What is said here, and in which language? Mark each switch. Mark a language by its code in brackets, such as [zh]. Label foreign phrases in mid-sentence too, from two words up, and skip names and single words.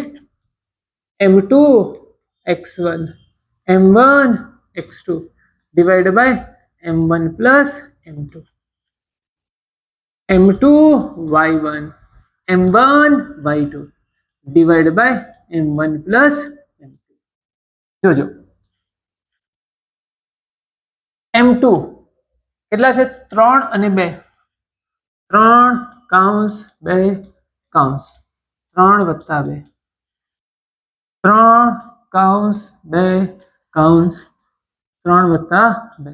[en] m2 x1 m1 x2 divided by m1 plus m2 m2 y1 m1 y2 divided by m1 plus m2. [gu] જોજો m2 કેટલા છે? 3 અને 2. 3 કૌંસ 2 કૌંસ 3 વત્તા 2 3 કૌંસ 2 કૌંસ 3 વત્તા 2.